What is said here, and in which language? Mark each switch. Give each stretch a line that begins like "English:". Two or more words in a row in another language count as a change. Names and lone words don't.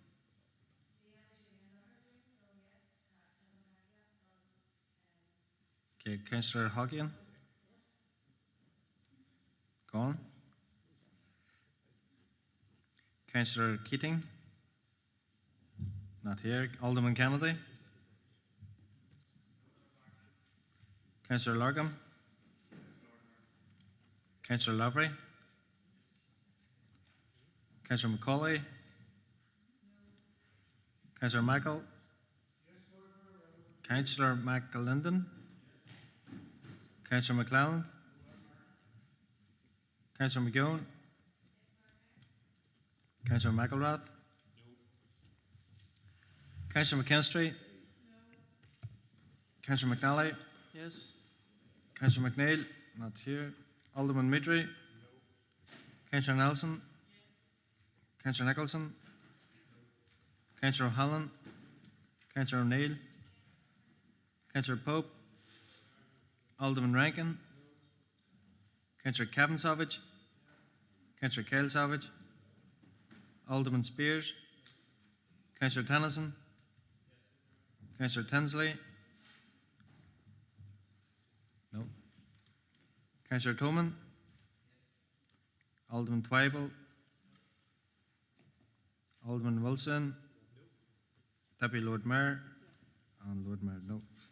English: Okay, Councillor Hockian? Gone. Councillor Keating? Not here. Alderman Kennedy? Councillor Larkham? Councillor Lavery? Councillor McCauley? Councillor Michael? Councillor McAlinden? Councillor McClelland? Councillor McGowan? Councillor McElrath? Councillor McKinstry? Councillor McNally? Yes. Councillor McNeil? Not here. Alderman Midry? Councillor Nelson? Councillor Nicholson? Councillor O'Halloran? Councillor O'Neill? Councillor Pope? Alderman Rankin? Councillor Kevin Savage? Councillor Kyle Savage? Alderman Spears? Councillor Tennyson? Councillor Tinsley? No. Councillor Toman? Alderman Twyble? Alderman Wilson? Deputy Lord Mayor? And Lord Mayor, no.